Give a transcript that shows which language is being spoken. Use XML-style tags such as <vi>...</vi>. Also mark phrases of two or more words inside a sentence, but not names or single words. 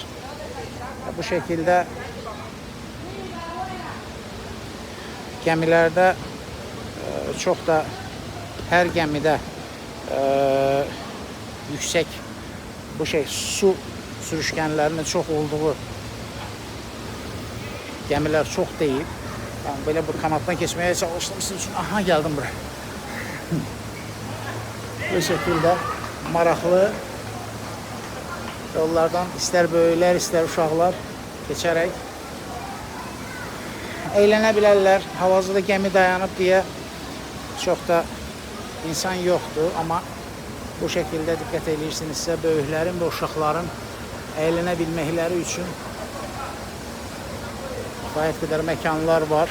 <az>Bu şəkildə gəmilərdə çox da hər gəmidə yüksək su sürüşkənlərinin çox olduğu gəmilər çox deyil.</az> <tr>Yani böyle bir kanatdan geçmeye çalıştım sizin için. Aha, geldim buraya. Bu şekilde</tr> <az>maraqlı yollardan ister böyüklər, ister uşaqlar geçerek eğlənə bilərlər. Havazada gəmi dayanıb deyə çox da insan yoxdur, amma</az> <tr>bu şekilde</tr> <az>diqqət edirsinizsə böyüklərin və uşaqların eğlənə bilməkləri üçün kifayət qədər məkanlar var.</az>